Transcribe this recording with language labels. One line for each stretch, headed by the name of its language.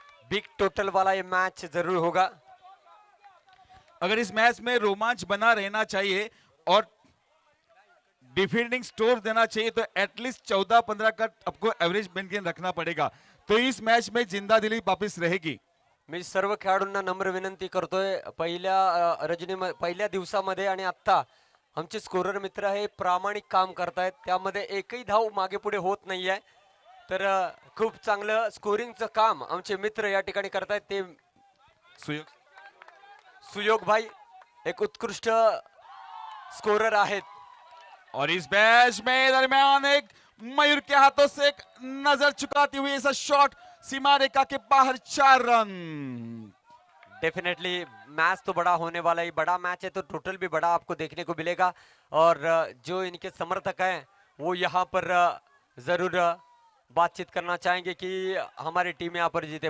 Hindi: Big total वाला ये match जरूर होगा। अगर इस मैच में रोमांच बना रहना चाहिए और डिफेंडिंग स्कोर देना चाहिए तो एटलीस्ट 14-15 का आपको एवरेज मेंटेन रखना पडेगा, तो इस मैच में जिंदा दिली वापस रहेगी।
Marathi: मी सर्व खेळाडूंना नम्र विनंती करतोय, पहिल्या दिवसामध्ये आणि आता आमचे स्कोरर मित्र हे प्रामाणिक काम करतायत, त्यामध्ये एकही धाव मागे पुढे होत नाहीये। तर खूप चांगलं स्कोरिंगचं काम आमचे मित्र या ठिकाणी करतायत। ते सुयोग भाई एक उत्कृष्ट स्कोरर आहेत।
Hindi: और इस मैच में दरमियान एक मयूर के हाथों से एक नजर चुकाती हुई ऐसा शॉट सीमा रेखा के बाहर 4 रन। डेफिनेटली मैच तो बड़ा होने वाला ही, बड़ा मैच है तो टोटल भी बड़ा आपको देखने को मिलेगा। और जो इनके समर्थक हैं वो यहाँ पर जरूर बातचीत करना चाहेंगे कि हमारी टीम यहाँ पर जीते।